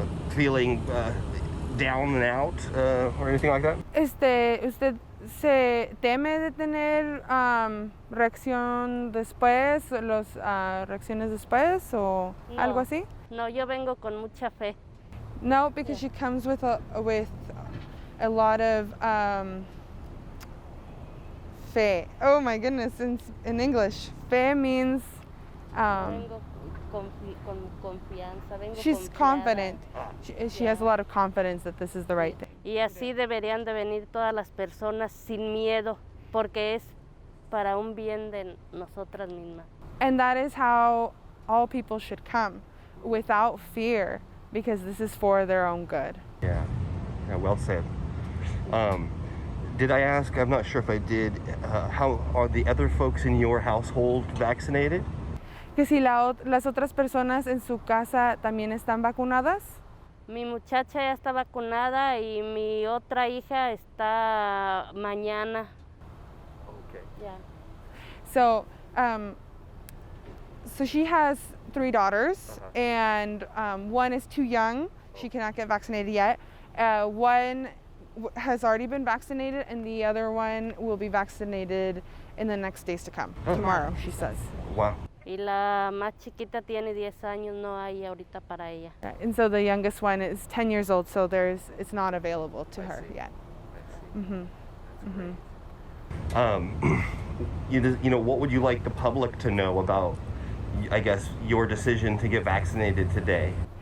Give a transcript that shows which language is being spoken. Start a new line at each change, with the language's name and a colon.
English: feeling down and out or anything like that?
Spanish: ¿Usted se teme de tener reacción después, reacciones después o algo así? No, yo vengo con mucha fe.
English: No, because she comes with a lot of fe. Oh my goodness, in English, fe means
Spanish: Vengo con confianza. Vengo
English: she's
Spanish: confiada.
English: confident. She has a lot of confidence that this is the right thing.
Spanish: Y así deberían de venir todas las personas sin miedo, porque es para un bien de nosotras mismas.
English: And that is how all people should come, without fear, because this is for their own good. Yeah, well said. Did I ask, I'm not sure if I did, how are the other folks in your household vaccinated?
Spanish: Que si las otras personas en su casa también están vacunadas. Mi muchacha ya está vacunada y mi otra hija está mañana.
English: Okay.
Spanish: Ya.
English: So, so she has 3 daughters, and one is too young. She cannot get vaccinated yet. One has already been vaccinated, and the other one will be vaccinated in the next days to come. Tomorrow, she says. Wow.
Spanish: Y la más chiquita tiene 10 años, no hay ahorita para ella.
English: And so the youngest one is 10 years old, so it's not available to her yet. You know, what would you like the public to know about, I guess, your decision to get vaccinated today?